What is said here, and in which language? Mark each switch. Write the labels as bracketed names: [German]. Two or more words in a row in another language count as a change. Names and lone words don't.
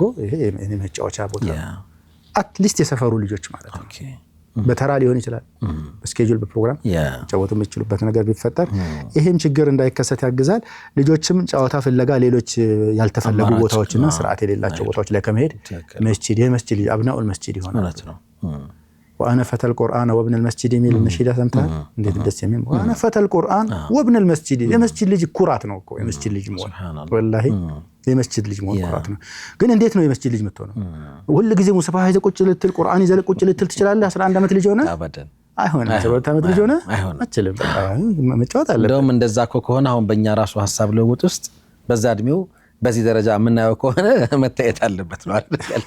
[Amharic] ይሄ የኔ መጫወቻ ቦታ አትሊስት የሰፈሩ ልጆች ማለት ነው በተራ ሊሆን ይችላል፣ በስኬጁል በፕሮግራም ጫወቱ የሚችሉበት ነገር ቢፈጠር ይሄም ችግር እንዳይከሰት ያግዛል። ልጆችም ጨዋታ ፍለጋ ሌሎች ያልተፈለጉ ቦታዎችና ስርዓት የሌላቸው ቦታዎች ላይ ከመሄድ መስጂድ የመስጂድ [Arabic] أبناء المسجد [Amharic] ይሆናል ነው። [Arabic] وانا فتى القران وابن المسجد [Amharic] የሚል ነሽዳ ሰምተሃል? እንዴት ደስ የሚል [Arabic] وانا فتى القران وابن المسجد። [Amharic] የመስጂድ ልጅ ኩራት ነው እኮ የመስጂድ ልጅ መሆን ወላሂ የመስጂድ ልጅ መሆን ኩራት ነው። ግን እንዴት ነው የመስጂድ ልጅ የምትሆነው? ሁሉ ጊዜ ሙሰፋ ይዘህ ቁጭ ልትል ቁርአን ይዘህ ቁጭ ልትል ትችላለህ? 11 ዓመት ልጅ ሆነ አበደን አይሆንም። 7 ዓመት ልጅ ሆነ አትችልም። በቃ መጫወት አለበት። እንደውም እንደዛ እኮ ከሆነ አሁን በእኛ ራሱ ሀሳብ ለውጥ ውስጥ በዛ እድሜው በዚህ ደረጃ የምናየው ከሆነ መታየት አለበት ነው አይደል?